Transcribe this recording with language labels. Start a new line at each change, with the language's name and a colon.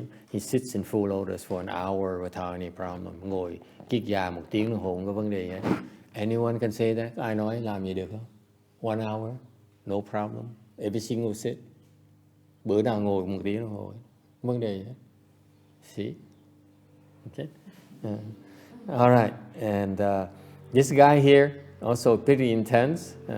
English: He sits in full lotus for an hour without any problem.
Vietnamese: Ngồi kiết già 1 tiếng đồng hồ không có vấn đề hết.
English: Anyone can say that?
Vietnamese: Ai nói làm gì được không?
English: 1 hour, no problem. Every single sit.
Vietnamese: Bữa nào ngồi 1 tiếng đồng hồ, vấn đề hết.
English: See? Okay. All right, and this guy here also pretty intense.